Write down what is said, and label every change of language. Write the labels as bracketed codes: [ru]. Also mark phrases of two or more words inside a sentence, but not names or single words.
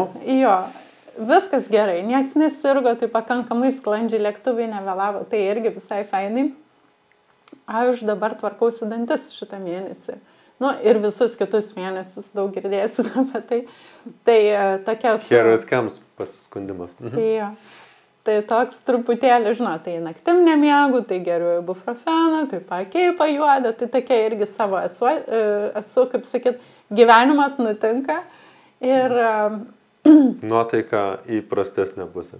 [lt] Jo. Viskas gerai, nieks nesirgo, tai pakankamai sklandžiai lėktuvai nevėlavo, tai irgi visai fainai. Aš dabar tvarkausi dantis šitą mėnesį. Ir visus kitus mėnesius daug girdėsiu apie tai. Tai tokia su... [en] Here it comes pasiskundimas. [lt] Jo. Tai toks truputėlį, tai naktim nemiegu, tai geriu ibuprofeną, tai pakeipa juodą, tai tokia irgi savo esu, kaip sakyt, gyvenimas nutinka ir... Nuotaika į prastesnę pusę.